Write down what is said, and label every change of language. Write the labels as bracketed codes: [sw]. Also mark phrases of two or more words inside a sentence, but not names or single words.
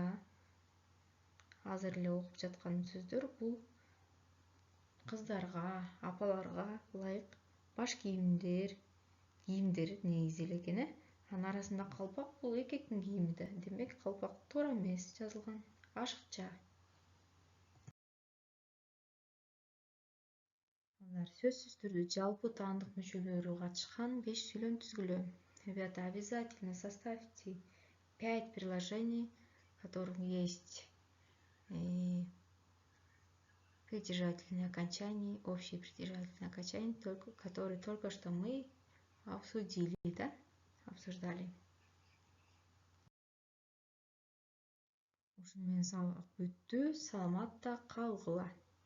[ky] Азыр эле окуп жаткан сөздөр бул кыздарга, апаларга ылайык баш кийимдер негизи эле экен. Анын арасында калпак бул эркектин кийими да. Демек калпак туура эмес жазылган. Ашыкча. Сөзсүз түрдө жалпы таандык мүчөлөрү катышкан 5 сүйлөм түзгүлө. [ru] Ребята, обязательно составьте 5 предложений, в которых есть притяжательные окончания, общие притяжательные окончания, которые только что мы обсудили, да? Обсуждали. [ky] Ушуну менен сабак бүттү. Саламатта калгыла.